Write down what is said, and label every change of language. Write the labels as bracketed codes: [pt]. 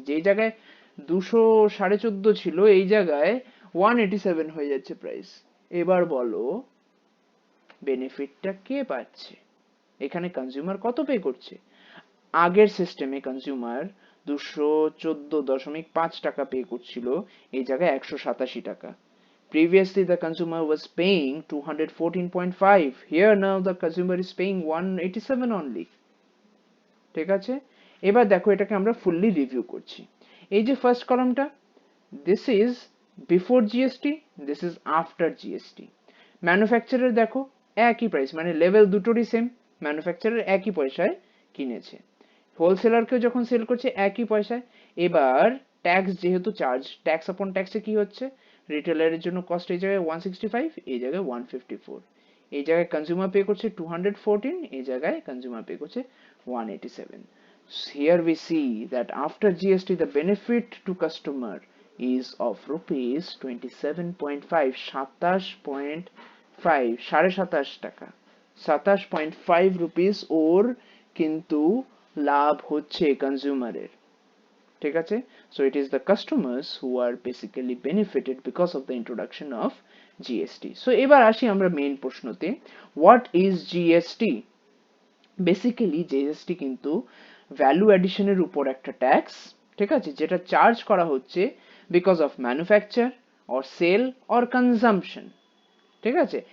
[bn] যেই জায়গায় 214.5 ছিল এই জায়গায় 187 হয়ে যাচ্ছে প্রাইস। এবার বলো বেনিফিটটা কে পাচ্ছে? এখানে কনজিউমার কত পে করছে? আগের সিস্টেমে কনজিউমার 214.5 টাকা পে করছিল, এই জায়গায় 187 টাকা। [en] Previously, the consumer was paying 214.5. Here now the consumer is paying 187 only. [bn] ঠিক আছে? এবার দেখো এটাকে আমরা ফুললি রিভিউ করছি। এই যে first কলামটা, [en] this is before GST, this is after GST. [bn] Manufacturer দেখো একই প্রাইস, মানে লেভেল দুটোরই সেম, ম্যানুফ্যাকচারার একই পয়সায় কিনেছে, হোলসেলারকেও যখন সেল করছে একই পয়সায়। এবার ট্যাক্স যেহেতু চার্জ, ট্যাক্স আপন ট্যাক্সে কি হচ্ছে, রিটেলারের জন্য কস্ট এই জায়গায় 165, এই জায়গায় 154, এই জায়গায় কনজিউমার পে করছে 214, এই জায়গায় কনজিউমার পে করছে 187. [en] Here we see that after GST the benefit to customer is of rupees 27.5, 27.5, [bn] 27.5 টাকা, 27.5 রুপিস ওর কিন্তু লাভ হচ্ছে কনজিউমারের। ঠিক আছে? [en] So it is the customers who are basically benefited because of the introduction of GST. [bn] So এবার আসি আমরা main প্রশ্নতে, [en] what is GST? [bn] Basically GST কিন্তু value অ্যাডিশনের উপর একটা ট্যাক্স, ঠিক আছে, যেটা চার্জ করা হচ্ছে because of manufacture or sell or consumption. ঠিক আছে?